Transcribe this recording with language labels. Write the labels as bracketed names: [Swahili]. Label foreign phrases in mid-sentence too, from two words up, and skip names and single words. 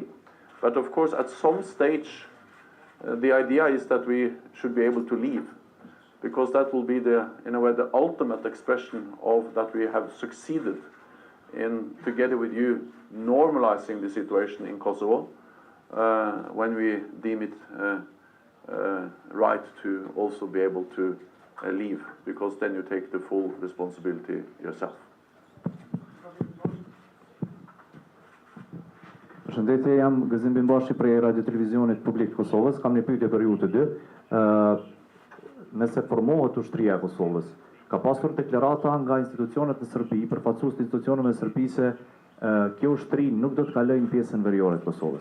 [English] But of course, at some stage, the idea is that we should be able to leave, because that will be in a way, the ultimate expression of that we have succeeded in, together with you, normalizing the situation in Kosovo, when we deem it right to also be able to leave, because then you take the full responsibility yourself. [Albanian] Përshëndetje, jam Gëzim Bimbashi prej Radio Televizionit Publik të Kosovës. Kam një pyetje për ju të dy. Nëse formohet ushtria e Kosovës, ka pasur deklarata nga institucionet në Serbi, përfaqësues të institucioneve serbise, kjo ushtri nuk do të kalojë në pjesën veriore të Kosovës.